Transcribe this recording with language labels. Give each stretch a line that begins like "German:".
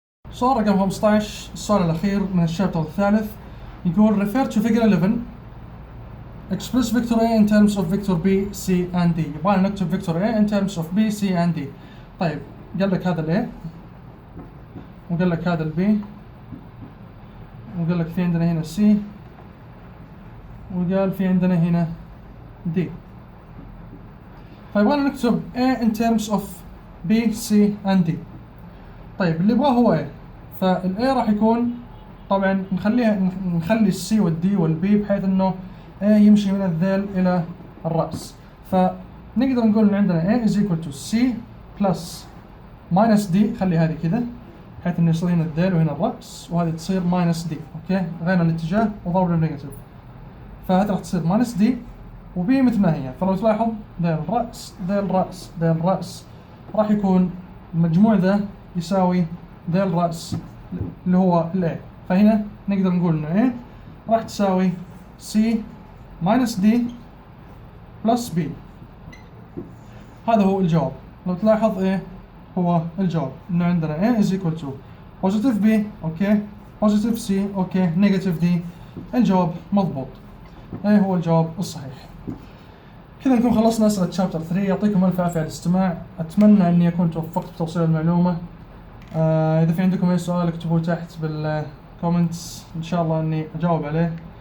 Arabic: سؤال رقم 15، السؤال الاخير من الشابتر الثالث، يقول
English: refer to figure 11 express vector A in terms of vector B, C and D. يبغى نكتب vector A in terms of B, C and D.
Arabic: طيب قال لك هذا ال A وقال لك هذا ال B وقال لك في عندنا هنا C وقال في عندنا هنا D.
English: فيبغانا نكتب A in terms of B, C and D.
Arabic: طيب اللي يبغاه هو A، فال A راح يكون طبعا نخلي ال C وال D وال B بحيث انه A يمشي من الذيل الى الرأس. فنقدر نقول ان عندنا
English: A is equal to C plus minus D،
Arabic: خلي هذه كذا بحيث انه يصير هنا الذيل وهنا الرأس، وهذه تصير minus D. اوكي، غيرنا الاتجاه وضربنا بالنيجاتيف، فهذه راح تصير minus D وB مثل ما هي. فلو تلاحظ ذيل رأس ذيل رأس ذيل رأس، راح يكون المجموع ذا يساوي ذيل رأس اللي هو ال A. فهنا نقدر نقول انه A راح تساوي C minus D plus B. هذا هو الجواب. لو تلاحظ ايه هو الجواب، انه عندنا
English: A is equal to positive B،
Arabic: اوكي، positive C، اوكي، negative D. الجواب مضبوط، ايه هو الجواب الصحيح. كذا نكون خلصنا أسئلة شابتر 3. يعطيكم ألف عافية على الاستماع، أتمنى أني أكون توفقت بتوصيل المعلومة. إذا في عندكم أي سؤال اكتبوه تحت بالكومنتس، إن شاء الله أني أجاوب عليه.